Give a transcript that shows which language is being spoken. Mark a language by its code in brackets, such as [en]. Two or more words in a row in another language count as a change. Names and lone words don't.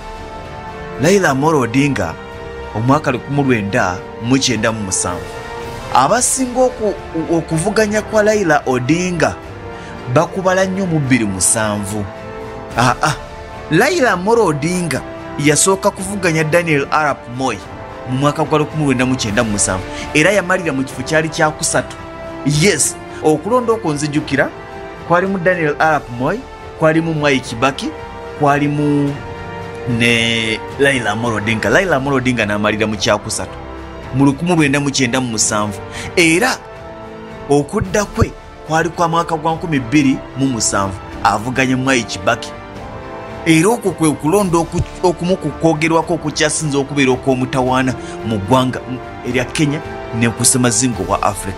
[lg] Raila Amolo Odinga omwaka 1997 abasinga okuvuganya kwa Raila Odinga bakubala nnyo mu 2007. Raila Amolo Odinga yasooka kuvuganya Daniel Arap Moi mu mwaka gwa 1997 era yamalira mu kifo kyali kya kusatu. Yes, okulonda okwo nzijukira kwalimu Daniel Arap Moi, kwalimu Mwai Kibaki, kwalimu ne Raila Amolo Odinga. Raila Amolo Odinga n'amalira mu kya kusatu mu 1997 era okudda kwe kwali kwa mwaka gwa 2007 avuganye Mwai Kibaki. Era okwo kwe kulonda okumu kukwogerwako okukyasinza okubeera okw'omutawaana mu ggwanga erya Kenya ne ku ssemazingo wa Africa.